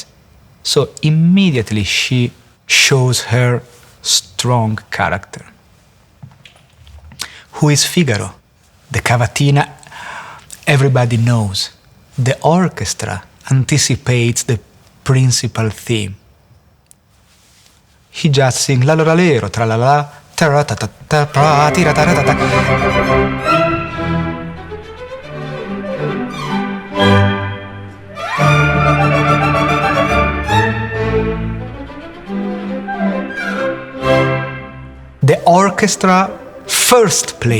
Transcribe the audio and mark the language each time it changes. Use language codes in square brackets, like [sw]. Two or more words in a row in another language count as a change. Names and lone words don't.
[en] So immediately she shows her strong character. Who is Figaro? The cavatina, everybody knows. The orchestra anticipates the principal theme. He just sings la la la lero, tra la la, ta ta ta ta pra ti ra ta ta ta. The orchestra first play.